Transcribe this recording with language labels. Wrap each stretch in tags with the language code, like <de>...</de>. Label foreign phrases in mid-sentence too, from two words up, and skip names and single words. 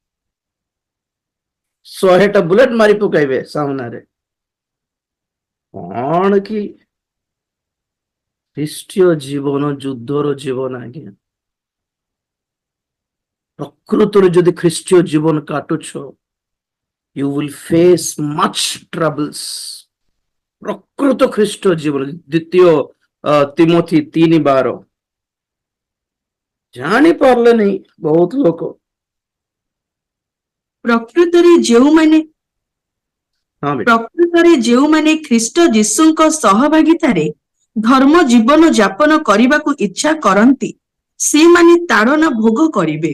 <or>100ଟା ବୁଲେଟ ମାରି ପକାଇବେ ସାମ୍ନାରେ। କଣ କି ଖ୍ରୀଷ୍ଟୀୟ ଜୀବନ ଯୁଦ୍ଧର ଜୀବନ ଆଜ୍ଞା। ପ୍ରକୃତରେ ଯଦି ଖ୍ରୀଷ୍ଟୀୟ ଜୀବନ କାଟୁଛ,</or> <en>you will face much troubles.</en> <or>ପ୍ରକୃତ ଖ୍ରୀଷ୍ଟ ଜୀବନ, 2 ତିମୋଥୀ 3:12। ଜାଣି ପାରିଲେନି ବହୁତ ଲୋକ। ପ୍ରକୃତରେ ଯେଉଁମାନେ ହଁ ବେଟା, ପ୍ରକୃତରେ ଯେଉଁମାନେ ଖ୍ରୀଷ୍ଟ ଯୀଶୁଙ୍କ ସହଭାଗିତାରେ ଧର୍ମ ଜୀବନ ଯାପନ କରିବାକୁ ଇଚ୍ଛା କରନ୍ତି ସେମାନେ ତାଡ଼ନା ଭୋଗ କରିବେ।</or>